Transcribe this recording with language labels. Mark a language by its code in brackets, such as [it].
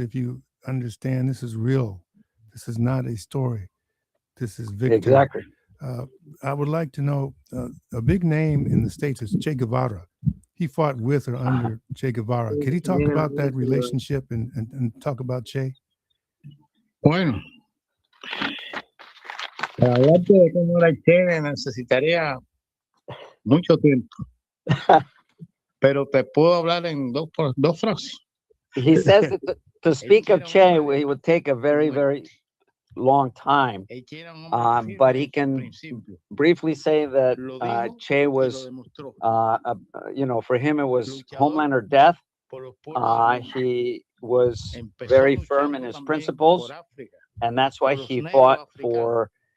[en] If you understand, this is real. This is not a story. This is Victor. Exactly. I would like to know, a big name in the States is Che Guevara. He fought with or under Che Guevara. Can he talk about that relationship and talk about Che? [es] Bueno, para hablarte de cómo era Che necesitaría mucho tiempo. Pero te puedo hablar en dos frases. [en] He says that to speak of Che, he would take a very, very long time. But he can briefly say that Che was, for him, it was homeland or death. He was very firm in his principles, and that's why he fought for